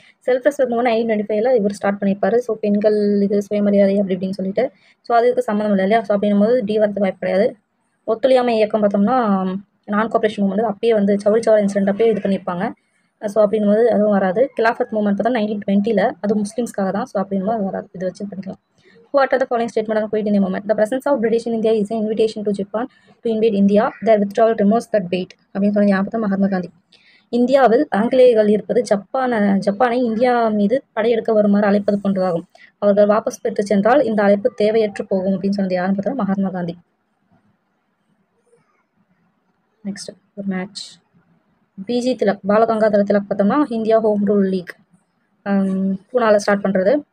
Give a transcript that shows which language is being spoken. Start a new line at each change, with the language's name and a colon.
Tamil: Self respect moment 1925 இவர் start பண்ணியிருப்பார். So பெண்கள் இது சுயமரியாதை அப்படி இப்படின்னு சொல்லிட்டு. ஸோ அதுக்கு சம்மந்தம் இல்லை இல்லையா? ஸோ அப்படின்னும் போது டி வரது வாய்ப்பு கிடையாது. ஒத்துழையாமை இயக்கம் பார்த்தோம்னா நான் கோஆப்ரேஷன் மூமெண்ட் அப்பயே வந்து சவுரி இன்சிடென்ட் அப்பயே இது பண்ணியிருப்பாங்க. ஸோ அப்படின்போது அதுவும் வராது. கிலாஃபத் மூமெண்ட் பார்த்தா 1920 அது முஸ்லீம்ஸ்க்காக தான். ஸோ அப்படின்போது அது வராது. இது வச்சு பண்ணிக்கலாம்.
English: What are the following statement on Quit India movement? The presence of British in India is an invitation to Japan to invade India. Their withdrawal removes that bait.
Tamil: அப்படின்னு சொல்லி ஞாபகம் மகாத்மா காந்தி. இந்தியாவில் ஆங்கிலேயர்கள் இருப்பது ஜப்பானை இந்தியா மீது படையெடுக்க வருமாறு அழைப்பது போன்றதாகும். அவர்கள் வாபஸ் பெற்று சென்றால் இந்த அழைப்பு தேவையற்று போகும் அப்படின்னு சொன்னது யாருன்னு பார்த்தா மகாத்மா காந்தி. நெக்ஸ்ட் ஒரு மேட்ச். பிஜி திலக் பாலகங்காதர திலக் பார்த்தோம்னா India home rule league பூனாவில் start பண்ணுறது.